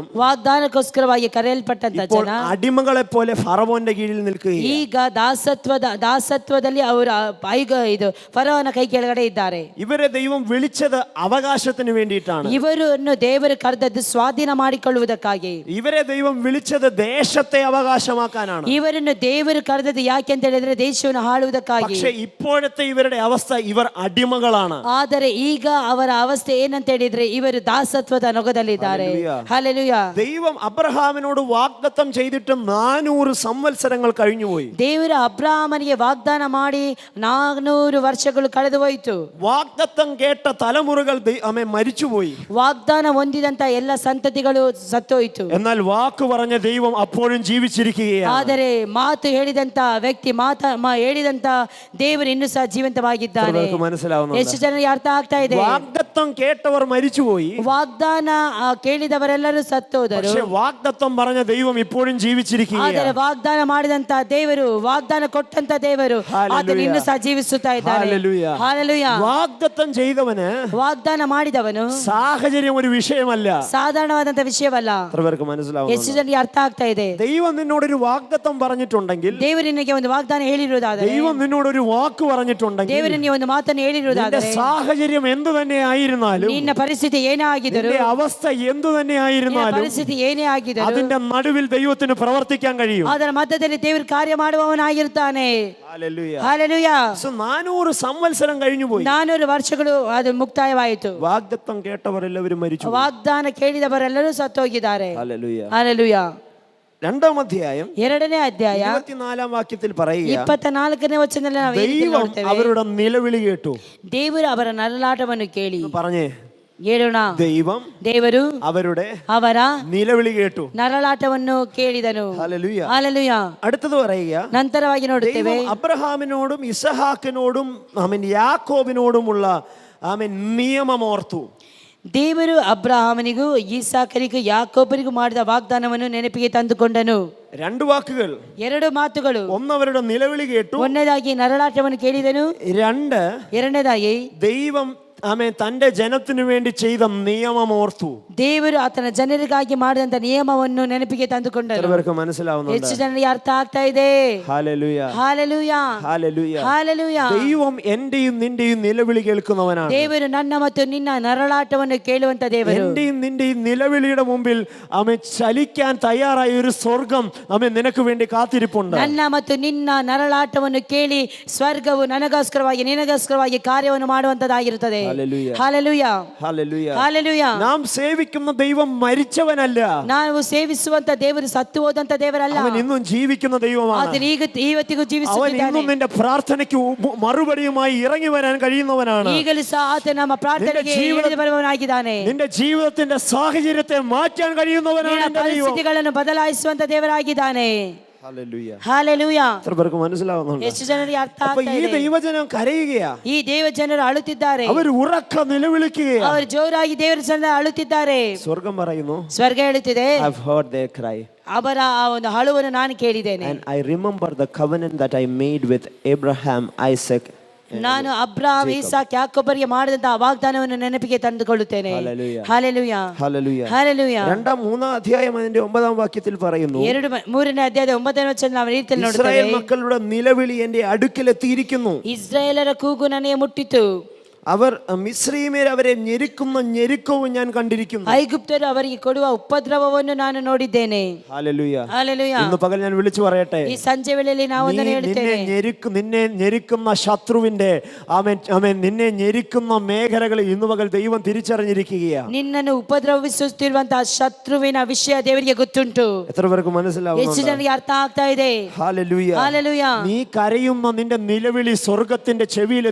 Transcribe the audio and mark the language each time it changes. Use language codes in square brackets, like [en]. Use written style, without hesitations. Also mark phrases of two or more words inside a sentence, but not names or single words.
[kn] ವಾಗ್ದಾನಕ್ಕೋಸ್ಕರವಾಗಿ ಕರೆಯಲ್ಪಟ್ಟಂತ [ml] ഇപ്പോൾ [kn] ಜನ [ml] അടിമകളെ പോലെ ഫറവോന്റെ കീഴിൽ നിൽക്കുകയാണ്. [kn] ಈಗ ದಾಸತ್ವದಲ್ಲಿ ಅವರು ಇದು ಫರೋವನ ಕೈ ಕೆಳಗಡೆ ಇದ್ದಾರೆ. [ml] ഇവരെ ദൈവം വിളിച്ചത് അവകാശത്തിന് വേണ്ടിയിട്ടാണ്. [kn] ಇವರನ್ನು ದೇವರು ಕರೆದದ್ದು ಸ್ವಾಧೀನ ಮಾಡಿಕೊಳ್ಳುವುದಕ್ಕಾಗಿ. [ml] ഇവരെ ദൈവം വിളിച്ചത് ദേശത്തെ അവകാശമാക്കാനാണ്. [kn] ಇವರನ್ನು ದೇವರು ಕರೆದದ್ದು ಯಾಕೆ ಅಂತ ಹೇಳಿದ್ರೆ ದೇಶವನ್ನು ಆಳುವುದಕ್ಕಾಗಿ. [ml] പക്ഷേ ഇപ്പോഴത്തെ ഇവരുടെ അവസ്ഥ, ഇവർ അടിമകളാണ്. [kn] ಆದರೆ ಈಗ ಅವರ ಅವಸ್ಥೆ ಏನಂತ ಹೇಳಿದ್ರೆ ಇವರು ದಾಸತ್ವದ ನೊಗದಲ್ಲಿದ್ದಾರೆ. ಹಲ್ಲೆಲೂಯ. [ml] ദൈവം അബ്രഹാമിനോട് വാഗ്ദത്തം ചെയ്തിട്ട് 400 സംവത്സരങ്ങൾ കഴിഞ്ഞുപോയി. [kn] ದೇವರು ಅಬ್ರಹಾಮನಿಗೆ ವಾಗ್ದಾನ ಮಾಡಿ 400 ವರ್ಷಗಳು ಕಳೆದು ಹೋಯಿತು. [ml] വാഗ്ദത്തം കേട്ട തലമുറകൾ മരിച്ചുപോയി. [kn] ವಾಗ್ದಾನ ಹೊಂದಿದಂತ ಎಲ್ಲ ಸಂತತಿಗಳು ಸತ್ತೋಯ್ತು. [ml] എന്നാൽ വാക്ക് പറഞ്ഞ ദൈവം അപ്പോഴും ജീവിച്ചിരിക്കുകയാണ്. [kn] ಆದರೆ ಮಾತು ಹೇಳಿದಂತ ವ್ಯಕ್ತಿ ಹೇಳಿದಂತ ದೇವರು ಇನ್ನೂ ಸಹ ಜೀವಂತವಾಗಿದ್ದಾನೆ. ಎಷ್ಟು ಜನರಿಗೆ ಅರ್ಥ ಆಗ್ತಾ ಇದೆ? [ml] വാഗ്ദത്തം കേട്ടവർ മരിച്ചുപോയി. [kn] ವಾಗ್ದಾನ ಕೇಳಿದವರೆಲ್ಲರೂ ಸತ್ತೋದರು. [ml] പക്ഷേ വാഗ്ദത്തം പറഞ്ഞ ദൈവം ഇപ്പോഴും ജീവിച്ചിരിക്കുകയാണ്. [kn] ಆದರೆ ವಾಗ್ದಾನ ಮಾಡಿದಂತ ದೇವರು, ವಾಗ್ದಾನ ಕೊಟ್ಟಂತ ದೇವರು ಆತನು ಇನ್ನೂ ಸಹ ಜೀವಿಸುತ್ತಾ ಇದ್ದಾನೆ. ಹಲ್ಲೆಲೂಯ. [ml] വാഗ്ദത്തം ചെയ്തവന്, [kn] ವಾಗ್ದಾನ ಮಾಡಿದವನು [ml] സാഹചര്യം ഒരു വിഷയമല്ല, [kn] ಸಾಧಾರಣವಾದಂತ ವಿಷಯವಲ್ಲ. ಎಷ್ಟು ಜನರಿಗೆ ಅರ್ಥ ಆಗ್ತಾ ಇದೆ? [ml] ദൈവം നിന്നോടൊരു വാഗ്ദത്തം പറഞ്ഞിട്ടുണ്ടെങ്കിൽ, [kn] ದೇವರು ನಿನಗೆ ಒಂದು ವಾಗ್ದಾನ ಹೇಳಿರುವುದಾದರೆ, [ml] ദൈവം നിന്നോടൊരു വാക്ക് പറഞ്ഞിട്ടുണ്ടെങ്കിൽ, [kn] ದೇವರು ನಿನಗೆ ಒಂದು ಮಾತನ್ನು ಹೇಳಿರುವುದಾದರೆ, [ml] സാഹചര്യം എന്തു തന്നെ ആയിരുന്നാലും, [kn] ನಿನ್ನ ಪರಿಸ್ಥಿತಿ ಏನೇ ಆಗಿದ್ದರೂ, [ml] അവസ്ഥ എന്തു തന്നെ ആയിരുന്നാലും, [kn] ಪರಿಸ್ಥಿತಿ ಏನೇ ಆಗಿದ್ದರೂ [ml] അതിന്റെ നടുവിൽ ദൈവത്തിന് പ്രവർത്തിക്കാൻ കഴിയും. [kn] ಅದರ ಮಧ್ಯದಲ್ಲಿ ದೇವರು ಕಾರ್ಯ ಮಾಡುವವನಾಗಿರುತ್ತಾನೆ. ಹಲ್ಲೆಲೂಯ. [ml] 400 സംവത്സരം കഴിഞ്ഞുപോയി. [kn] 400 ವರ್ಷಗಳು ಅದು ಮುಕ್ತಾಯವಾಯಿತು. [ml] വാഗ്ദത്തം കേട്ടവരെല്ലാവരും മരിച്ചു. [kn] ವಾಗ್ದಾನ ಕೇಳಿದವರೆಲ್ಲರೂ ಸತ್ತೋಗಿದ್ದಾರೆ. [ml] ഹല്ലേലൂയ. [kn] ಹಲ್ಲೆಲೂಯ. [ml] 2ാം അധ്യായം [kn] 2ನೇ ಅಧ್ಯಾಯ [ml] 24ാം വാക്യത്തിൽ പറയുക, [kn] 24ನೇ ವಚನದಲ್ಲಿ ನಾವು [ml] ദൈവം അവരുടെ നിലവിളി കേട്ടു. [kn] ದೇವರು ಅವರ ನರಳಾಟವನ್ನು ಕೇಳಿ, [ml] പറഞ്ഞേ, [kn] ಹೇಳೋಣ, [ml] ദൈവം [kn] ದೇವರು ಅವರ [ml] നിലവിളി കേട്ടു, [kn] ನರಳಾಟವನ್ನು ಕೇಳಿದನು. [ml] ഹല്ലേലൂയ. [kn] ಹಲ್ಲೆಲೂಯ. [ml] അടുത്തത് പറയുക, [kn] ನಂತರವಾಗಿ ನೋಡುತ್ತೇವೆ, [ml] അബ്രഹാമിനോടും ഇസഹാക്കിനോടും യാക്കോബിനോടുമുള്ള നിയമമോർത്തു. [kn] ದೇವರು ಅಬ್ರಹಾಮನಿಗೂ ಈಸಾಕನಿಗೂ ಯಾಕೋಬನಿಗೂ ಮಾಡಿದ ವಾಗ್ದಾನವನ್ನು ನೆನಪಿಗೆ ತಂದುಕೊಂಡನು. [ml] 2 വാക്കുകൾ, [kn] 2 ಮಾತುಗಳು. [ml] ഒന്ന് അവരുടെ നിലവിളി കേട്ടു, [kn] ಒಂದನೇದಾಗಿ ನರಳಾಟವನ್ನು ಕೇಳಿದನು. [ml] 2 [kn] ಎರಡನೇದಾಗಿ [ml] ദൈവം തന്റെ ജനത്തിനു വേണ്ടി ചെയ്ത നിയമമോർത്തു. [kn] ದೇವರು ಆತನ ಜನರಿಗಾಗಿ ಮಾಡಿದಂತ ನಿಯಮವನ್ನು ನೆನಪಿಗೆ ತಂದುಕೊಂಡನು. [ml] മനസ്സിലാവുന്നു? [kn] ಹೆಚ್ಚು ಜನರಿಗೆ ಅರ್ಥ ಆಗ್ತಾ ಇದೆ? [ml] ഹല്ലേലൂയ. [kn] ಹಲ್ಲೆಲೂಯ. [ml] ഹല്ലേലൂയ. [kn] ಹಲ್ಲೆಲೂಯ. [ml] ദൈവം എന്റെയും നിന്റെയും നിലവിളി കേൾക്കുന്നവനാണ്. [kn] ದೇವರು ನನ್ನ ಮತ್ತು ನಿನ್ನ ನರಳಾಟವನ್ನು ಕೇಳುವಂತ ದೇವರು. [ml] എന്റെയും നിന്റെയും നിലവിളിയുടെ മുമ്പിൽ ചലിക്കാൻ തയ്യാറായ ഒരു സ്വർഗം നിനക്ക് വേണ്ടി കാത്തിരിപ്പുണ്ട്. [kn] ನನ್ನ ಮತ್ತು ನಿನ್ನ ನರಳಾಟವನ್ನು ಕೇಳಿ ಸ್ವರ್ಗವು ನನಗೋಸ್ಕರವಾಗಿ ನಿನಗೋಸ್ಕರವಾಗಿ ಕಾರ್ಯವನ್ನು ಮಾಡುವಂತದ್ದಾಗಿರುತ್ತದೆ. [ml] നാം സേവിക്കുന്ന ദൈവം മരിച്ചവനല്ല. [kn] ನಾವು ಸೇವಿಸುವಂತ ದೇವರು ಸತ್ತು ಹೋದಂತ ದೇವರಲ್ಲ. [ml] അവൻ ഇന്നും ജീവിക്കുന്ന ദൈവമാണ്. [kn] ಆತನು ಇವತ್ತಿಗೂ ಜೀವಿಸುತ್ತಿದ್ದಾನೆ. [ml] അവൻ ഇന്നും നിന്റെ പ്രാർത്ഥനയ്ക്ക് മറുപടിയുമായി ഇറങ്ങി വരാൻ കഴിയുന്നവനാണ്. [kn] ಈಗಲೂ ಸಹ ಆತ ನಮ್ಮ ಪ್ರಾರ್ಥನೆಗೆ ಇಳಿದು ಬರುವವನಾಗಿದ್ದಾನೆ. [ml] നിന്റെ ജീവിതത്തിന്റെ സാഹചര്യത്തെ മാറ്റാൻ കഴിയുന്നവനാണ് എൻ്റെ ദൈവം. [kn] ಪರಿಸ್ಥಿತಿಗಳನ್ನು ಬದಲಾಯಿಸುವಂತ ದೇವರಾಗಿದ್ದಾನೆ. [ml] ഹല്ലേലൂയ. ഹല്ലേലൂയ. എത്രപേർക്ക് മനസ്സിലാവുന്നുണ്ട്? [kn] ಎಷ್ಟು ಜನರಿಗೆ ಅರ್ಥ [ml] അപ്പോൾ [kn] ಆಗ್ತಾ [ml] ഈ [kn] ಇದೆ? [ml] ദൈവജനം കരയുകയാ. [kn] ಈ ದೇವಜನರು ಅಳುತ್ತಿದ್ದಾರೆ. [ml] അവർ ഉറക്ക നിലവിളിക്കുകയാ. [kn] ಅವರು ಜೋರಾಗಿ ದೇವರ ಸನ್ನಿಧಿಯಲ್ಲಿ ಅಳುತ್ತಿದ್ದಾರೆ. [ml] സ്വർഗ്ഗം പറയുന്നു, [kn] ಸ್ವರ್ಗ ಹೇಳುತ್ತಿದೆ, [en] I've heard their cry. [kn] ಅವರ ಆ ಒಂದು ಅಳುವನ್ನು ನಾನು ಕೇಳಿದ್ದೇನೆ. [en] And I remember the covenant that I made with Abraham, Isaac. [kn] ನಾನು ಅಬ್ರಹಾಮ್, ಇಸಾಕ್, ಯಾಕೋಬರಿಗೆ ಮಾಡಿದಂತ ವಾಗ್ದಾನವನ್ನು ನೆನಪಿಗೆ ತಂದುಕೊಳ್ಳುತ್ತೇನೆ. ಹಲ್ಲೆಲೂಯ. [ml] ഹല്ലേലൂയ. [kn] ಹಲ್ಲೆಲೂಯ. [ml] 2-3 അധ്യായം അതിന്റെ 9ാം വാക്യത്തിൽ പറയുന്നു, [kn] 3ನೇ ಅಧ್ಯಾಯದ 9ನೇ ವಚನ ನಾವು ರೀತಿಯಲ್ಲಿ ನೋಡುತ್ತೇವೆ, [ml] ഇസ്രായേൽ മക്കളുടെ നിലവിളി എന്റെ അടുക്കലെത്തിയിരിക്കുന്നു. [kn] ಇಸ್ರಾಯೇಲರ ಕೂಗು ನನಗೆ ಮುಟ್ಟಿತು. [ml] അവർ മിസ്രയീമ്യർ അവരെ ഞെരുക്കുന്ന ഞെരുക്കവും ഞാൻ കണ്ടിരിക്കുന്നു. [kn] ಐಗುಪ್ತರು ಅವರಿಗೆ ಕೊಡುವ ಉಪದ್ರವವನ್ನು ನಾನು ನೋಡಿದ್ದೇನೆ. [ml] ഹല്ലേലൂയ. ഹല്ലേലൂയ. ഇന്ന് പകൽ ഞാൻ വിളിച്ചു പറയട്ടെ, [kn] ഈ ಸಂಜೆ ವೇಳೆಯಲ್ಲಿ ನಾವು ಅದನ್ನು ಹೇಳುತ್ತೇವೆ, [ml] നിന്നെ ഞെരുക്കുന്ന ശത്രുവിന്റെ നിന്നെ ഞെരുക്കുന്ന മേഖലകൾ ഇന്ന് പകൽ ദൈവം തിരിച്ചറിഞ്ഞിരിക്കുകയാണ്. [kn] ನಿನ್ನನ್ನು ಉಪದ್ರವಿಸುತ್ತಿರುವಂತಹ ಶತ್ರುವಿನ ವಿಷಯ ದೇವರಿಗೆ ಗೊತ್ತುಂಟು. [ml] എത്ര പേർക്ക് മനസ്സിലാവുന്നു? [kn] ಹೆಚ್ಚು ಜನರಿಗೆ ಅರ್ಥ ಆಗ್ತಾ ಇದೆ. [ml] ഹല്ലേലൂയ. ഹല്ലേലൂയ. നീ കരയുന്ന നിന്റെ നിലവിളി സ്വർഗത്തിന്റെ ചെവിയിൽ എത്തിയിരിക്കുകയാണ്.